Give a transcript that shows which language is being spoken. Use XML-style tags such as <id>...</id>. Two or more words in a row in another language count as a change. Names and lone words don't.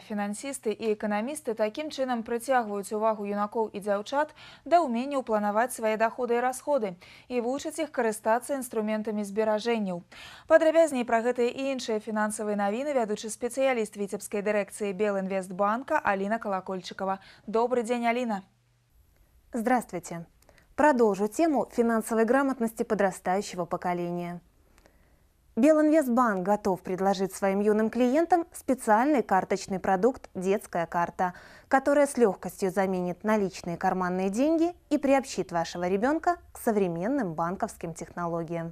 <be>Фінансісты і эканамісты такім чынам прыцягваюць увагу юнакоў і дзяўчат да ўмення планаваць свае доходы і расходы і вучаць іх карыстацца інструментамі зберажэнняў. Падрабязней пра гэтыя і іншыя фінансавыя навіны вядучы спецыяліст Віцебскай дырэкцыі Белинвестбанка Алина Колокольчикова.</be> <ru>Добрый день, Алина. Здравствуйте. Продолжу тему финансовой грамотности подрастающего поколения. Белинвестбанк готов предложить своим юным клиентам специальный карточный продукт «Детская карта», которая с легкостью заменит наличные карманные деньги и приобщит вашего ребенка к современным банковским технологиям.</ru>